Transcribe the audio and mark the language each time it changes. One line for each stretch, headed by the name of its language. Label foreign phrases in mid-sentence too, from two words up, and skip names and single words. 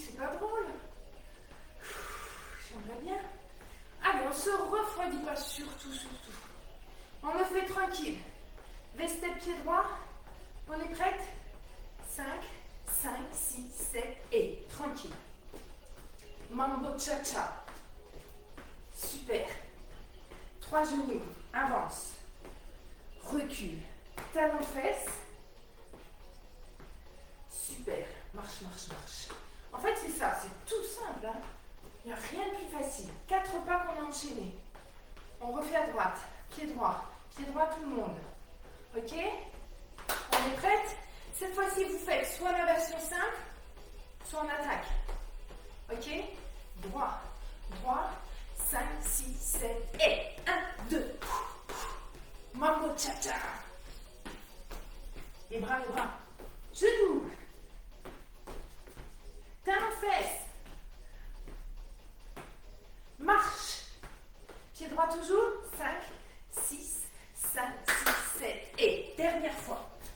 French: C'est pas drôle. J'aimerais bien. Allez, on se refroidit pas, surtout. On le fait tranquille. V-step pied droit. On est prête? 5, 6, 7 et tranquille. Mambo cha-cha. Super. 3 genoux. Avance. Recule. Talon fesses. Super. Marche. En fait, c'est ça. C'est tout simple. Hein. Il n'y a rien de plus facile. 4 pas qu'on a enchaînés. On refait à droite. Pied droit tout le monde. Ok? On est prête? Cette fois-ci, vous faites soit la version simple, soit en attaque. Ok? Droit. 5, 6, 7 et 1, 2. Mambo cha-cha. Les bras. Genoux. Talons fesses. Marche. Pied droit toujours. 5, 6, 7 et dernière fois.